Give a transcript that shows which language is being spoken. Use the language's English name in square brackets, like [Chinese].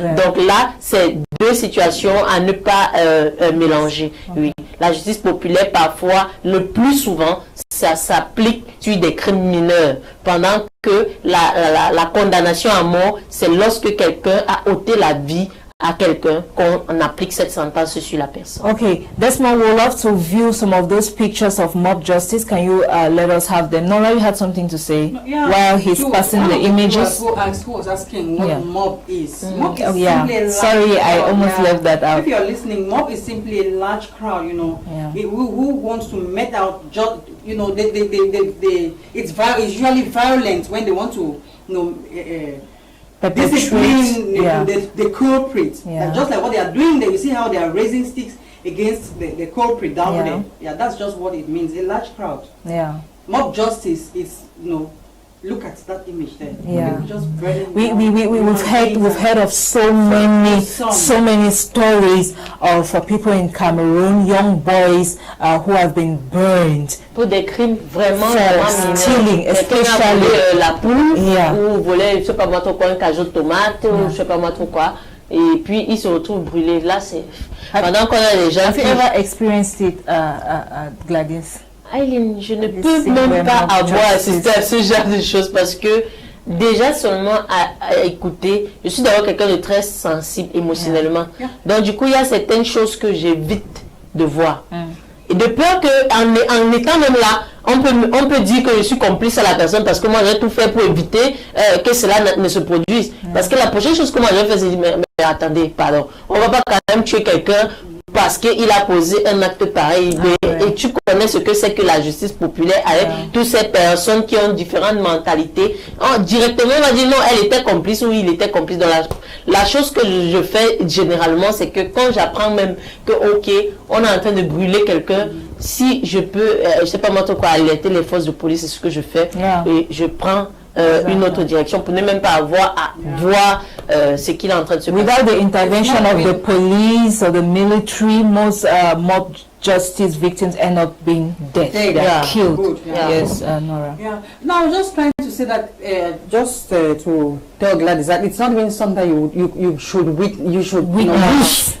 [French] Donc là, c'est deux situations à ne pas mélanger. Oui, la justice populaire, parfois, le plus souvent, ça s'applique sur des crimes mineurs, pendant que la condamnation à mort, c'est lorsque quelqu'un a ôté la vie à quelqu'un qu'on applique cette sentence sur la personne. [English] Okay, Desmond, we would love to view some of those pictures of mob justice. Can you let us have them? Nora, you had something to say while he's passing the images. Who was asking what mob is. Mob is simply a sorry, I almost left that out. If you're listening, mob is simply a large crowd, you know, who wants to met out, you know, it's usually violent when they want to, you know, discipline the culprit. Just like what they are doing there, you see how they are raising sticks against the culprit down there. Yeah, that's just what it means. A large crowd. Yeah. Mob justice is, you know, look at that image there. Yeah. Just we've heard of so many stories of people in Cameroon, young boys who have been burned [French] pour des crimes vraiment [English] stealing, especially [French] la poule ou voler je sais pas moi trop quoi un cajot de tomate ou je sais pas moi trop quoi et puis ils se retrouvent brûlés. Là c'est pendant qu'on a les gens. [English] Have you ever experienced it, Gladys? [French] Eileen, je ne peux même pas avoir assisté à ce genre de choses parce que déjà seulement à écouter, je suis d'abord quelqu'un de très sensible émotionnellement. Donc du coup, il y a certaines choses que j'évite de voir. Et de peur qu'en étant même là, on peut dire que je suis complice à la personne parce que moi j'ai tout fait pour éviter que cela ne se produise. Parce que la prochaine chose que moi je fais, c'est dire, mais attendez, pardon, on va pas quand même tuer quelqu'un parce qu'il a posé un acte pareil. Et tu connais ce que c'est que la justice populaire avec toutes ces personnes qui ont différentes mentalités. Directement, on va dire non, elle était complice ou il était complice. Dans la chose que je fais généralement, c'est que quand j'apprends même que, ok, on est en train de brûler quelqu'un, si je peux, je sais pas moi trop quoi, alerter les forces de police, c'est ce que je fais. Et je prends une autre direction pour ne même pas avoir à voir ce qu'il est en train de se passer. [English] Without the intervention of the police or the military, most mob justice victims end up being dead. They are killed. Yes, Nora. No, I was just trying to say that just to tell Gladys that it's not even something you should witness.